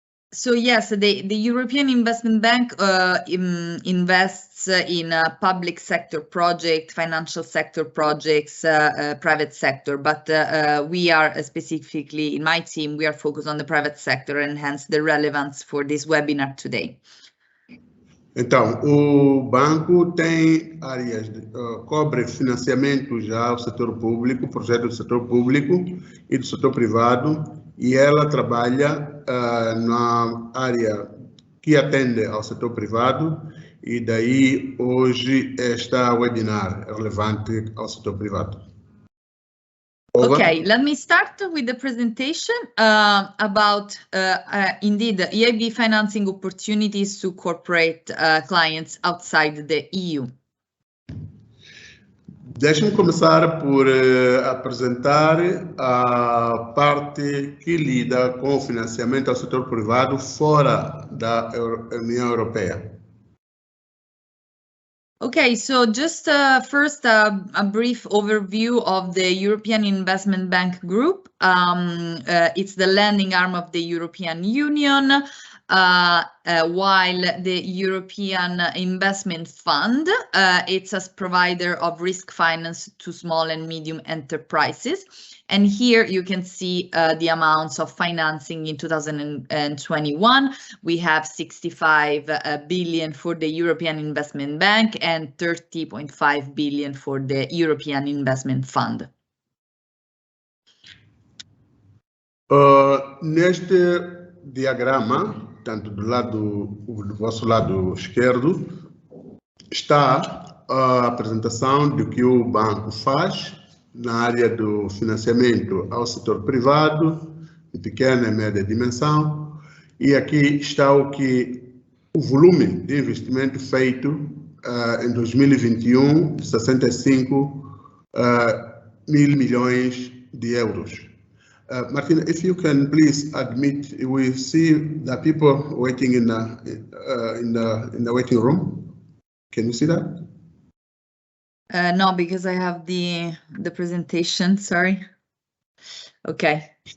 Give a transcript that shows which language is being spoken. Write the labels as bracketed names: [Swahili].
[English] So yes, the European Investment Bank invests in public sector projects, financial sector projects, private sector, but we are specifically, in my team, we are focused on the private sector and hence the relevance for this webinar today. [Portuguese] Então, o banco tem áreas, cobre financiamento já ao setor público, projetos do setor público e do setor privado, e ela trabalha na área que atende ao setor privado, e daí hoje esta webinar é relevante ao setor privado. [English] Over. Okay, let me start with the presentation about indeed EIB financing opportunities to corporate clients outside the EU. [Portuguese] Deixe-me começar por apresentar a parte que lida com o financiamento ao setor privado fora da União Europeia. [English] Okay, so just first a brief overview of the European Investment Bank Group. It's the lending arm of the European Union, while the European Investment Fund, it's a provider of risk finance to small and medium enterprises. And here you can see the amounts of financing in 2021. We have 65 billion for the European Investment Bank and 30.5 billion for the European Investment Fund. [Portuguese] Neste diagrama, tanto do vosso lado esquerdo, está a apresentação do que o banco faz na área do financiamento ao setor privado, de pequena e média dimensão, e aqui está o volume de investimento feito em 2021, de 65 mil milhões de euros. [English] Martina, if you can please admit, we see the people waiting in the waiting room. Can you see that? No, because I have the presentation, sorry. Okay.